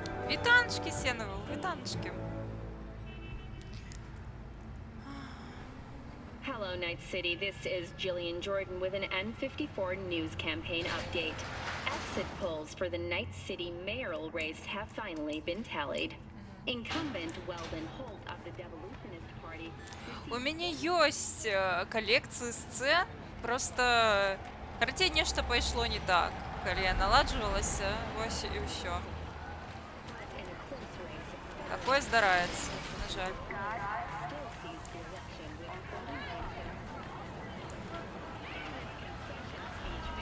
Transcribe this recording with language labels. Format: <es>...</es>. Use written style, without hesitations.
<be>Вітаночки, Сеновал, вітаночки.</be> <en>Hello, Night City. This is Jillian Jordan with an N54 news campaign update. Exit polls for the Night City mayoral race have finally been tallied. Incumbent Weldon Holt of the Devolutionist Party.</en> <be>У мяне ёсць калекцыі сцэн, просто карацей нешта пайшло не так, калі я наладжвалася, вось і ўсё.</be> <en>But in a close race,</en> <be>Такое здараецца, на жаль.</be> <en>still sees the election with 49</en>